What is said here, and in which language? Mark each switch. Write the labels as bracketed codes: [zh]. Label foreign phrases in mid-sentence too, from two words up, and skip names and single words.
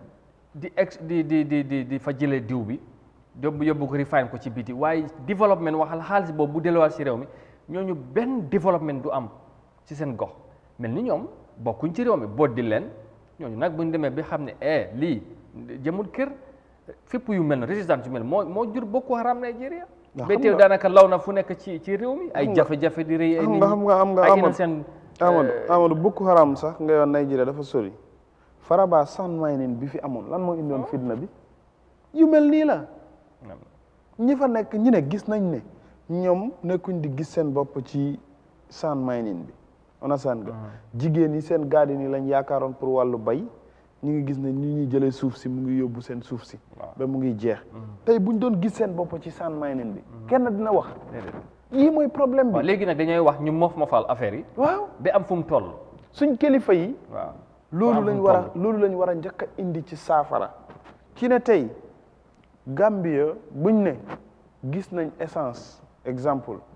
[wo] di fa jëlee diw bi yóbbu ko refine ko ci biti waaye développement waxal xaalis boobu bu delluwaat si réew mi ñooñu benn développement du am ci seen gox mel ni ñoom bokkuñ ci réew mi boot di leen ñooñu nag buñ demee bi xam ne lii jëmul kër fépp yu mel ne résistance yu mel moo jur Boko Haram Nigeria ba teew daanaka law na fu nekk ci réew mi ay jafe-jafe di rëy ay nit ñi ay yeneen seen Amadou Boko Haram sax nga yoon Nigeria dafa sori Faraba [en] sand mining [wo] bi fi amoon lan moo indoon fitna bi yu mel nii la ñi fa nekk ñi ne gis nañ ne ñoom nekkuñ di gis seen bopp ci [en] sand mining [wo] bi understand nga jigéen yi seen garden yi lañ yaakaaroon pour wàllu bay ñu ngi gis ne ñi ñuy jëlee suuf si mu ngi yóbbu seen suuf si ba mu ngi jeex tey buñ doon gis seen bopp ci sand mining bi kenn dina wax yii mooy problème bi léegi nag dañooy wax ñu mofal affaire yi waaw ba am fu mu toll suñ kilifa yi waaw loolu lañ war a njëkk a indi ci saafara ci ne tey Gambia buñ ne gis nañ [fr] essence exemple